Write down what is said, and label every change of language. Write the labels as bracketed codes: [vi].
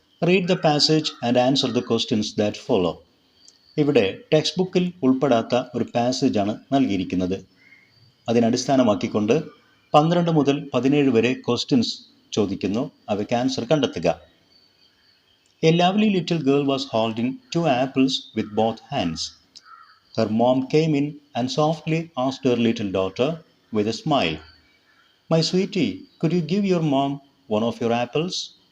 [en] Read the passage and answer the questions that follow. [ml] ഇവിടെ text ബുക്കിൽ ഉൾപ്പെടാത്ത ഒരു പാസേജാണ് നൽകിയിരിക്കുന്നത്. അതിനടിസ്ഥാനമാക്കിക്കൊണ്ട് 12 മുതൽ 17 വരെ ക്വസ്റ്റ്യൻസ് ചോദിക്കുന്നു. അവയ്ക്ക് ആൻസർ കണ്ടെത്തുക. [en] A lovely little girl was holding 2 apples with both hands. Her mom came in and softly asked her little daughter with a smile, "My sweetie, could you give your mom one of your apples?"